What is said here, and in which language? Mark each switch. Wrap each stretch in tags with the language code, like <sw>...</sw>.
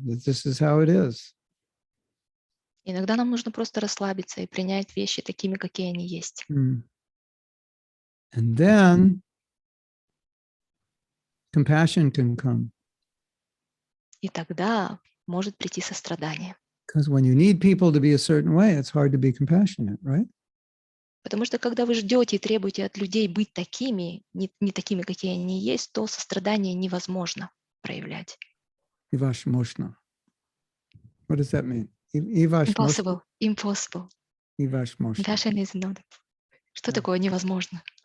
<en>This is how it is.</en> <ru>Иногда нам нужно просто расслабиться и принять вещи такими, какие они есть.</ru> <en>And then compassion can come.</en> <ru>И тогда может прийти сострадание.</ru> <en>Because when you need people to be a certain way, it's hard to be compassionate, right?</en> <ru>Потому что когда вы ждете и требуете от людей быть такими, не такими, какие они есть, то сострадание невозможно проявлять.</ru> <en>Ivashmoshna. What does that mean? Ivashmoshna. Impossible. Ivashmoshna. Compassion is not.</en> <ru>Что такое невозможно?</ru>